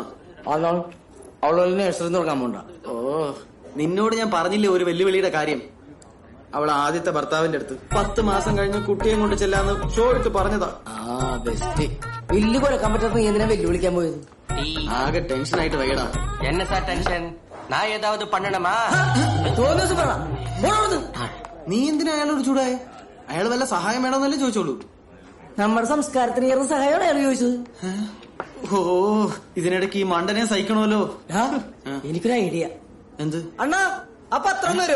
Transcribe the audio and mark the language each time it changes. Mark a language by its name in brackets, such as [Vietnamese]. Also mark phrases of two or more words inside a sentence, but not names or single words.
[Malayalam] അവളെ നഴ്സറി തുടങ്ങാൻ പോണ്ട. ഓ, നിന്നോട് ഞാൻ പറഞ്ഞില്ലേ ഒരു വെല്ലുവിളിയുടെ കാര്യം. അവൾ ആദ്യത്തെ ഭർത്താവിന്റെ അടുത്ത് 10 മാസം കഴിഞ്ഞ് കുട്ടിയെ കൊണ്ട് ചെല്ലാന്ന് ഷോ ഇട്ട് പറഞ്ഞതാ. വെല്ലു കൊടുക്കാൻ പറ്റാത്ത നീ എന്തിനാ വെല്ലുവിളിക്കാൻ പോയത്? ആകെ ടെൻഷനായിട്ട് വയ്യടാ. [Tamil] என்ன சார் டென்ஷன்? நான் ஏதாவது பண்ணணுமா? [Malayalam] നീ എന്തിനാ അയാളോട് ചൂടായ? അയാൾ വല്ല സഹായം വേണമെന്നല്ലേ ചോദിച്ചോളൂ. നമ്മുടെ സംസ്കാരത്തിന് ഏറെ സഹായമാണ് അയാൾ ചോദിച്ചത്. ഓ, ഇതിനിടയ്ക്ക് ഈ മണ്ടനെ സഹിക്കണമല്ലോ. എനിക്കൊരു ഐഡിയ. എന്ത്? അണ്ണാ, ആ പത്രം തരുമോ?